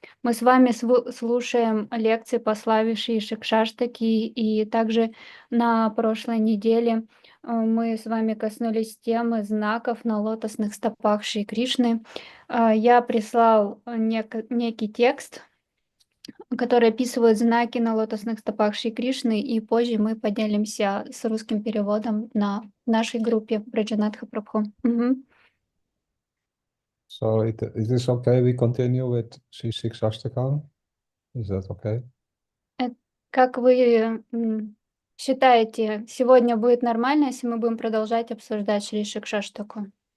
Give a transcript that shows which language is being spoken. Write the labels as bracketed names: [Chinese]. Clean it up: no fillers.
[Russian] Мы с вами слушаем лекции по славе Шри Шикшаштаки, и также на прошлой неделе мы с вами коснулись темы знаков на лотосных стопах Шри Кришны. Я прислал некий текст, который описывает знаки на лотосных стопах Шри Кришны, и позже мы поделимся с русским переводом на нашей группе Враджанатха Прабху. [English] So it is okay, we continue with Sri Shikshastakam? Is that okay? [Russian] Как вы считаете, сегодня будет нормально, если мы будем продолжать обсуждать Шри Шикшаштаку?